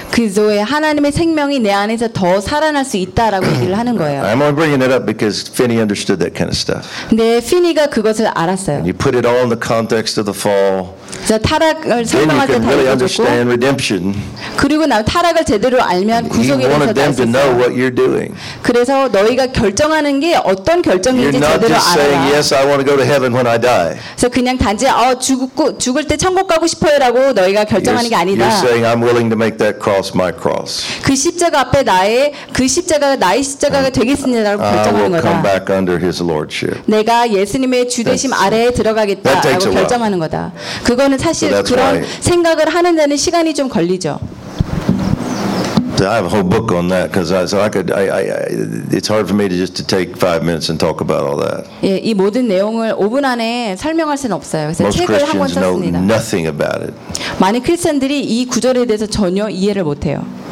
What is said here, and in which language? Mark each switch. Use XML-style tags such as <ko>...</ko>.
<ko>그 Zoe 하나님의 생명이 내 안에서 더 살아날 수 있다라고 얘기를 하는 거예요.</ko> <en>I'm only bringing it up because Finney understood that kind of stuff.</en> <ko>네, 피니가 그것을 알았어요.</ko> <en>You put it all in the context of the fall.</en> <ko>자, 타락을 설명할 때</ko> <en>really understand redemption.</en> <ko>그리고 나 타락을 제대로 알면 구속에 대해서 그래서 너희가 결정하는 게 어떤 결정인지 제대로 알아.</ko> <en>Saying, yes, I want to go to heaven when I die.</en> <ko>그래서 그냥 단지 죽을 때 천국 가고 싶어요라고 너희가 결정하는 게 아니다.</ko> <en>You're saying I'm willing to make that cross my cross.</en> <ko>그 십자가 앞에 나의 십자가가 되겠습니다라고 결정하는 거다.</ko> <en>I will come back under His lordship.</en> <ko>내가 예수님의 주대심 아래에 들어가겠다라고 결정하는 거다. 그거는 사실</ko> <en>so</en> <ko>그런</ko> <en>why.</en> <ko>생각을 하는 데는 시간이 좀 걸리죠.</ko> <en>So I have a whole book on that because it's hard for me to just to take 5 minutes and talk about all that.</en> <ko>예, 이 모든 내용을 5분 안에 설명할 수는 없어요. 그래서</ko> <en>Most</en> <ko>책을 한권 썼습니다.</ko> <en>Know nothing about it.</en> <ko>많은 크리스천들이 이 구절에 대해서 전혀 이해를 못 해요.</ko>